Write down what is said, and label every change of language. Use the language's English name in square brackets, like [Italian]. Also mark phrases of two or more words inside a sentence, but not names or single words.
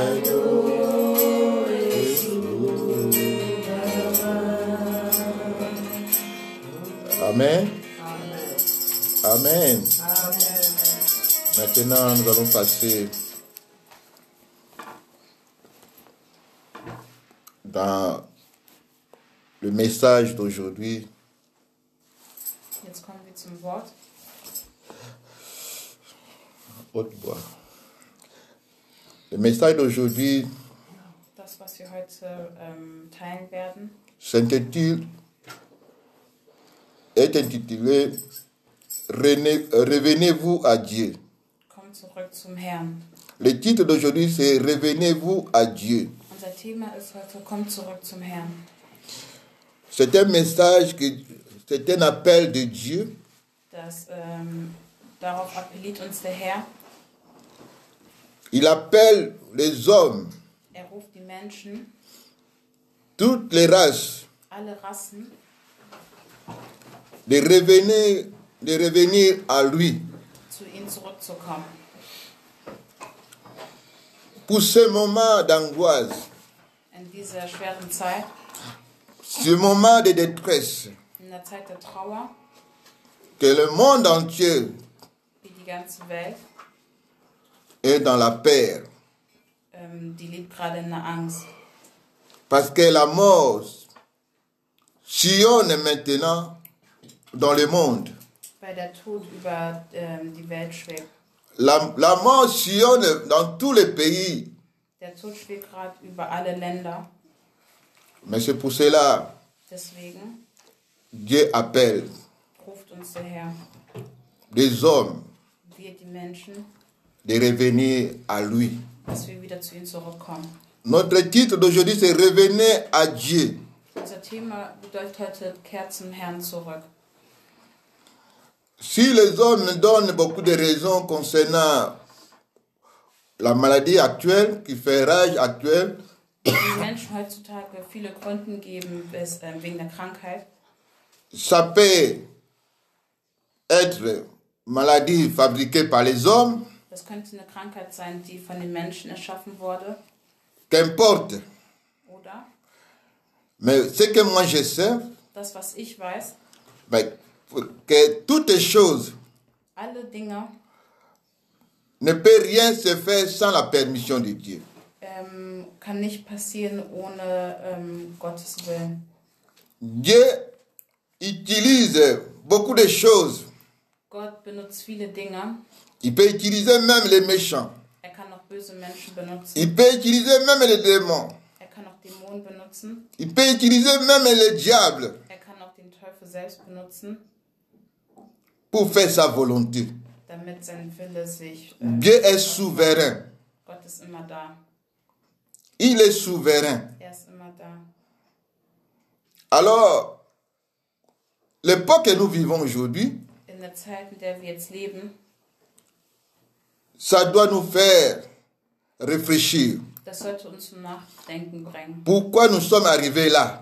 [French] Amen. Amen. Maintenant, nous allons passer dans le message d'aujourd'hui. [German] Jetzt kommen wir zum Wort. [French] Le message d'aujourd'hui [German] Das, was wir heute teilen werden, [French] est intitulé Revenez-vous à Dieu. [German] kommt zurück zum Herrn. [French] Le titre d'aujourd'hui, c'est Revenez-vous à Dieu. [German] Unser Thema ist heute, kommt zurück zum Herrn. [French] C'est un message, c'est un appel de Dieu [German] Darauf appelliert uns der Herr. [French] Il appelle les hommes, [German] Ruft die Menschen, [French] toutes les races, [German] alle Rassen, [French] de revenir à lui. [German] zu ihm zurückzukommen. [French] Pour ce moment d'angoisse, [German] In dieser schweren Zeit, [French] ce moment de détresse, [German] in der Zeit der Trauer, [French] que le monde entier [German] wie die ganze Welt, [French] est dans la peur. [German] die lebt gerade in der Angst. [French] Parce que la mort sillonne maintenant dans le monde. [German] Weil der Tod über die Welt schwebt. [French] La mort sillonne dans tous les pays. [German] Der Tod schwebt gerade über alle Länder. [French] Mais c'est pour cela [German] Deswegen [French] Dieu appelle [German] ruft uns der Herr, [French] des hommes [German] wir die Menschen, [French] de revenir à lui. [German] dass wir wieder zu ihm zurückkommen. [French] Notre titre d'aujourd'hui, c'est Revenez à Dieu. [German] Unser Thema bedeutet heute, kehrt zum Herrn zurück. [French] Si les hommes donnent beaucoup de raisons concernant la maladie actuelle, qui fait rage actuelle, [German] Die Menschen heutzutage viele Gründe geben wegen der Krankheit. [French] ça peut être maladie fabriquée par les hommes, [German] Das könnte eine Krankheit sein, die von den Menschen erschaffen wurde. [French] qu'importe. [German] Oder [French] Mais ce que moi je sais, [German] das, was ich weiß, [French] mais que toutes choses [German] alle Dinge [French] ne peut rien se faire sans la permission de Dieu. [German] kann nicht passieren ohne Gottes Willen. [French] Dieu utilise beaucoup de choses. [German] Gott benutzt viele Dinge. [French] Il peut utiliser même les méchants. [German] Kann auch böse Menschen benutzen. [French] Il peut utiliser même les démons. [German] Kann auch Dämonen benutzen. [French] Il peut utiliser même le diable [German] Kann auch den Teufel selbst benutzen, [French] pour faire sa volonté. [German] damit sein Wille sich... [French] Dieu est souverain. [German] Gott ist immer da. [French] Il est souverain. [German] Ist immer da. [French] Alors, l'époque que nous vivons aujourd'hui, [German] In der Zeit, in der wir jetzt leben, [French] ça doit nous faire réfléchir. [German] das sollte uns zum Nachdenken bringen. [French] Pourquoi nous sommes arrivés là?